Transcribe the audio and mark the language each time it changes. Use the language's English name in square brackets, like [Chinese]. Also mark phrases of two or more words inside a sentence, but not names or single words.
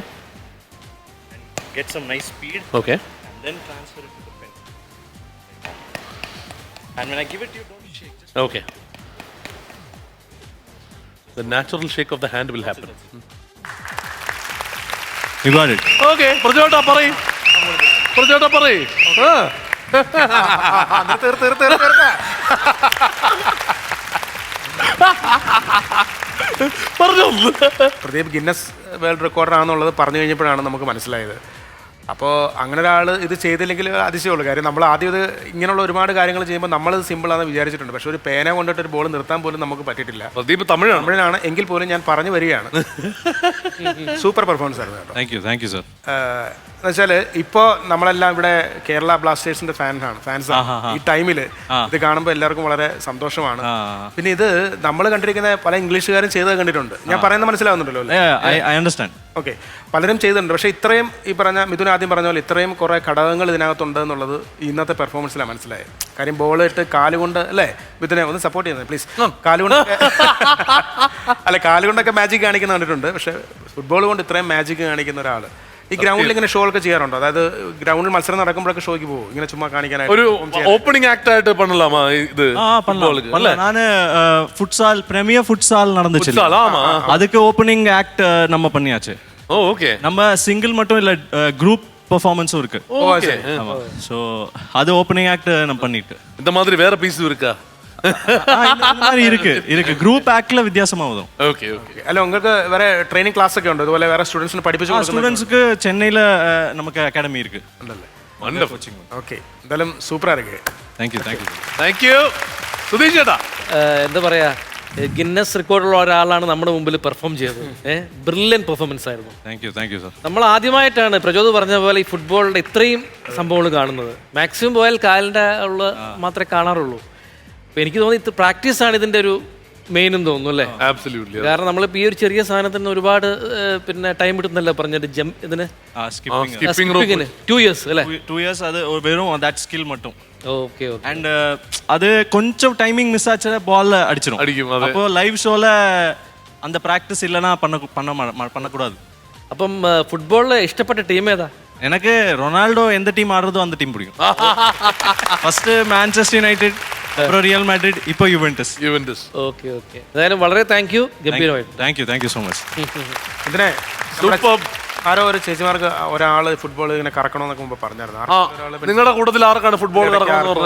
[English] And get some nice speed. Okay. And then transfer it to the pen. And when I give it to you, don't shake. Just Okay. The natural shake of the hand will happen. you got it. [Malayalam] Okay. പ്രജോട്ടാ പറയ്. പ്രജോട്ടാ പറയ്. പറഞ്ഞോ. പ്രദീപ് ഗിന്നസ് വേൾഡ് റെക്കോർഡറാണെന്നുള്ളത് പറഞ്ഞു കഴിഞ്ഞപ്പോഴാണ് നമുക്ക് മനസ്സിലായത്. അപ്പോൾ അങ്ങനെ ഒരാൾ ഇത് ചെയ്തില്ലെങ്കിൽ അതിശയമുള്ളൂ. കാര്യം നമ്മൾ ആദ്യം ഇത് ഇങ്ങനെയുള്ള ഒരുപാട് കാര്യങ്ങൾ ചെയ്യുമ്പോൾ നമ്മളത് സിമ്പിളാണെന്ന് വിചാരിച്ചിട്ടുണ്ട്. പക്ഷേ ഒരു പേന കൊണ്ടിട്ട് ഒരു ബോൾ നിർത്താൻ പോലും നമുക്ക് പറ്റിയിട്ടില്ല. പ്രദീപ് തമിഴാണ് എങ്കിൽ പോലും ഞാൻ പറഞ്ഞു വരികയാണ്. [English] super performance [Malayalam] ആയിരുന്നു കേട്ടോ. [English] Thank you, sir. [Malayalam] എന്നുവെച്ചാൽ ഇപ്പോൾ നമ്മളെല്ലാം ഇവിടെ കേരള ബ്ലാസ്റ്റേഴ്സിന്റെ ഫാൻസാണ്. ഈ ടൈമിൽ ഇത് കാണുമ്പോൾ എല്ലാവർക്കും വളരെ സന്തോഷമാണ്. പിന്നെ ഇത് നമ്മൾ കണ്ടിരിക്കുന്ന പല ഇംഗ്ലീഷുകാരും ചെയ്തത് കണ്ടിട്ടുണ്ട്. ഞാൻ പറയുന്നത് മനസ്സിലാവുന്നുണ്ടല്ലോ അല്ലേ? [English] I understand. [Malayalam] ഓക്കെ, പലരും ചെയ്തിട്ടുണ്ട്. പക്ഷേ ഇത്രയും ഈ പറഞ്ഞ മിഥുൻ ആദ്യം പറഞ്ഞ പോലെ ഇത്രയും കുറേ ഘടകങ്ങൾ ഇതിനകത്തുണ്ട് എന്നുള്ളത് ഇന്നത്തെ പെർഫോമൻസിലാണ് മനസ്സിലായത്. കാര്യം ബോൾ ഇട്ട് കാലുകൊണ്ട് അല്ലേ മിഥുനെ ഒന്ന് സപ്പോർട്ട് ചെയ്യുന്നത് പ്ലീസ്. കാലുകൊണ്ടൊക്കെ മാജിക് കാണിക്കുന്ന കണ്ടിട്ടുണ്ട്. പക്ഷേ ഫുട്ബോൾ കൊണ്ട് ഇത്രയും മാജിക് കാണിക്കുന്ന ഒരാൾ ഈ ഗ്രൗണ്ടിൽ ഇങ്ങനെ ഷോ ഒക്കെ ചെയ്യാറുണ്ടോ? അതായത് ഗ്രൗണ്ടിൽ മത്സരം നടക്കുമ്പോഴൊക്കെ ഷോയ്ക്ക് പോകും ഇങ്ങനെ ചുമ്മാ കാണിക്കാനായിട്ട്? ഒരു [English] opening act [Malayalam] ആയിട്ട് [Tamil] பண்ணலாமா இது? பண்ணல. நான் [English] futsal premier futsal [Tamil] நடந்துச்சு. அதுக்கு [English] opening act [Tamil] நம்ம பண்ணியாச்சு. ஓகே. நம்ம சிங்கிள் மட்டும் இல்ல, [English] group performance [Tamil] இருக்கு. ஓகே. ஆமா. சோ அது [English] opening act [Tamil] நம்ம பண்ணிட்டு. இந்த மாதிரி வேற பீஸ் இருக்கா? இந்த மாதிரி இருக்கு. [English] group act [Malayalam] വ്യത്യാസമാവും. ഓക്കെ. അല്ല, നിങ്ങൾക്ക് വേറെ [English] training class [Malayalam] ഒക്കെ ഉണ്ട് ഇതുപോലെ വേറെ സ്റ്റുഡൻസിന് പഠിപ്പിച്ചു? [Tamil] ஸ்டூடன்ஸ்க்கு சென்னையில நமக்கு அகாடமி ഇருக்கு. [Malayalam] ഓക്കെ, എന്തായാലും സൂപ്പർ ആയിരിക്കും. [English] thank you. [Malayalam] സുധീഷ് ചേട്ടാ, എന്താ പറയാ, ഗിന്നസ് റെക്കോർഡുള്ള ഒരാളാണ് നമ്മുടെ മുമ്പിൽ പെർഫോം ചെയ്തത്. [English] brilliant performance [Malayalam] ആയിരുന്നു. [English] thank you sir. [Malayalam] നമ്മൾ ആദ്യമായിട്ടാണ് പ്രചോദ് പറഞ്ഞ പോലെ ഈ ഫുട്ബോളിന്റെ ഇത്രയും സംഭവങ്ങൾ കാണുന്നത്. മാക്സിമം പോയാൽ കാലിന്റെ ഉള്ള മാത്രമേ കാണാറുള്ളൂ. അപ്പൊ എനിക്ക് തോന്നി പ്രാക്ടീസ് ആണ് ഇതിന്റെ ഒരു മെയിൻ എന്ന് തോന്നുന്നു അല്ലേ? [English] ആബ്സല്യൂട്ട്ലി. [Malayalam] കാരണം നമ്മളിപ്പോൾ ഈ ഒരു ചെറിയ സാധനത്തിന് ഒരുപാട് പിന്നെ ടൈം എടുക്കുന്നല്ലോ പറഞ്ഞിട്ട് ഇതിന് സ്കിപ്പിംഗിന് 2 years അല്ലേ? [Tamil] 2 years அது வெறும் [English] that skill [Tamil] மட்டும். ஓகே. அண்ட் அது கொஞ்சம் [English] timing miss [Tamil] ஆச்சுன்னா பால் அடிச்சிடும். அப்போ [English] live show [Tamil] அந்த பிராக்டிஸ் இல்லைன்னா பண்ணக்கூடாது. [Malayalam] അപ്പം ഫുട്ബോളിൽ ഇഷ്ടപ്പെട്ട ടീം ഏതാ? [Tamil] எனக்கு ரொனால்டோ எந்த டீம் ஆடுறதோ அந்த டீம் பிடிக்கும். [Malayalam] ഫസ്റ്റ് മാഞ്ചസ്റ്റർ യുണൈറ്റഡ്, അப்புறம் റിയൽ മാഡ്രിഡ്, ഇപ്പോൾ യുവന്റസ്. ഓക്കെ. എന്തായാലും വളരെ [English] thank you. [Malayalam] ഗംഭീരമായിട്ട് [English] thank you so much. [Malayalam] ഇതിനെ ആരോ ഒരു ചേച്ചിമാർക്ക് ഒരാൾ ഫുട്ബോൾ ഇങ്ങനെ കറക്കണമെന്നൊക്കെ മുമ്പ് പറഞ്ഞായിരുന്നു. നിങ്ങളുടെ കൂട്ടത്തിൽ ആർക്കാണ് ഫുട്ബോൾ കറക്കണമെന്ന് പറഞ്ഞത്?